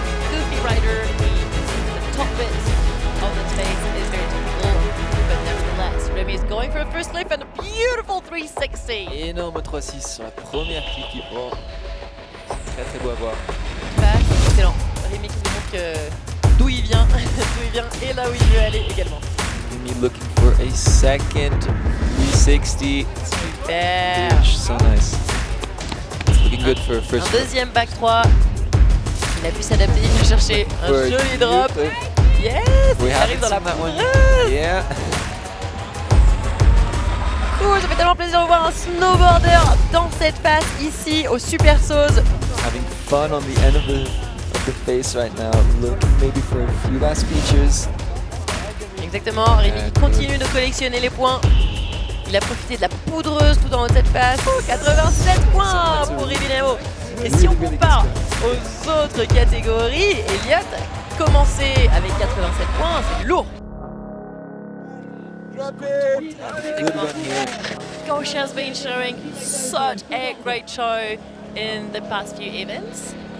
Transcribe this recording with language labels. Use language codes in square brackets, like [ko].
[en] Goofy Rider, the top bit of the space is very difficult, but nevertheless, Remy is going for a first lift and a beautiful 360. [fr] Énorme 3-6 sur la première clique qui prend. Très très beau à voir. Excellent. Rémi qui nous montre d'où il vient, et là où il veut aller également. [en] Rémi looking for a second 360. Super. So nice. It's looking good for a first. [fr] Un deuxième back 3. Il a pu s'adapter, il vient chercher un joli drop. Yes, il arrive dans la poudreuse. [en] Yeah. [fr] Cool, ça fait tellement plaisir de voir un snowboarder dans cette face ici au Super Sauce. [en] Having fun on the end of the face right now. Looking maybe for a few last features. [fr] Exactement, Rémi continue de collectionner les points. Il a profité de la poudreuse tout en haut de cette face. 87 points pour Rémi Nemo. Et si on compare aux autres catégories, Elliott a commencé avec 87 points, c'est lourd. [en] Gosha's been showing such a great show in the past few events.